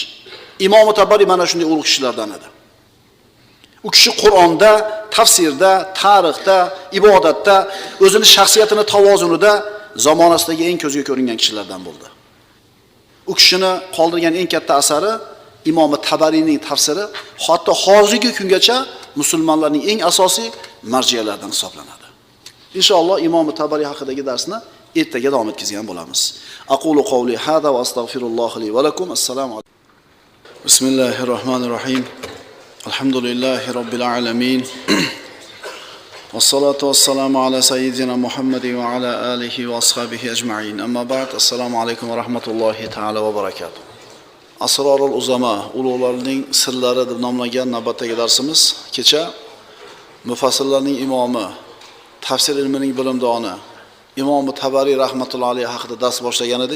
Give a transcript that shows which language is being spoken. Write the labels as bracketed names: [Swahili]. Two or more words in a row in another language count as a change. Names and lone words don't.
[Uzbek] Imom Tabariy mana shunday ulug' kishilardan edi. U kishi Qur'onda, tafsirda, tarixda, ibodatda, o'zining shaxsiyatini tavozunida zamonasidagi eng ko'zga ko'ringan kishilardan bo'ldi. U kishini qoldirgan eng katta asari Imom Tabariyning tafsiri, hatto hozirgi kungacha musulmonlarning eng asosiy marjiyalaridan hisoblanadi. Inshaalloh Imom Tabariy haqidagi darsni ertaga davom etkazgan bo'lamiz. [Arabic] أقول قولي هذا وأستغفر الله لي ولكم. السلام عليكم. بسم الله الرحمن الرحيم. الحمد لله رب العالمين. والصلاة والسلام على سيدنا محمد وعلى آله وأصحابه أجمعين. أما بعد. السلام عليكم ورحمة الله تعالى وبركاته. أسرار العظماء, [Uzbek] ulug'larning sirlari deb nomlangan navbatdagi darsimiz kecha mufassirlarning imomi, tafsir ilmining bilimdoni Imom Tabariy [Arabic] رحمة الله عليه [Uzbek] haqida dars boshlagan edik.